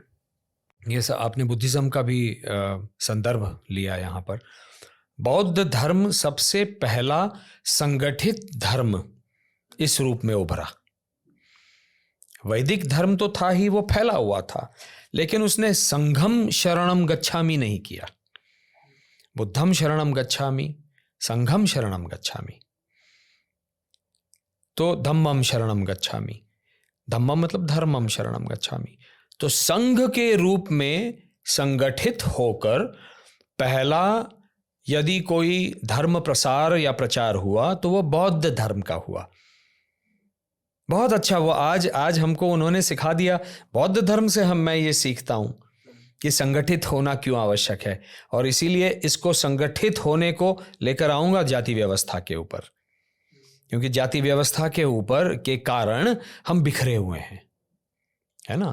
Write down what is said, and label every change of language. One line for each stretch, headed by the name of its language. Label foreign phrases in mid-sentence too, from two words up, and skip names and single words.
Hindi: ये सब आपने बुद्धिज़्म का भी संदर्भ लिया यहाँ पर। बौद्ध धर्म सबसे पहला संगठित धर्म इस रूप में उभरा। वैदिक धर्म तो था ही, वो फैला हुआ था, लेकिन उसने
Pali: संघम शरणम गच्छामि
Hindi: नहीं किया।
Pali: बुद्धम शरणम गच्छामि, संघम शरणम गच्छामि, तो धम्मम शरणम गच्छामि। धम्मम मतलब धर्मम शरणम गच्छामि।
Hindi: तो संघ के रूप में संगठित होकर पहला यदि कोई धर्म प्रसार या प्रचार हुआ तो वो बौद्ध धर्म का हुआ। बहुत अच्छा, वो आज हमको उन्होंने सिखा दिया। बौद्ध धर्म से मैं ये सीखता हूँ कि संगठित होना क्यों आवश्यक है, और इसीलिए इसको संगठित होने को लेकर आऊँगा जाति व्यवस्था के ऊपर, क्योंकि जाति व्यवस्था के ऊपर के कारण हम बिखरे हुए हैं, है ना।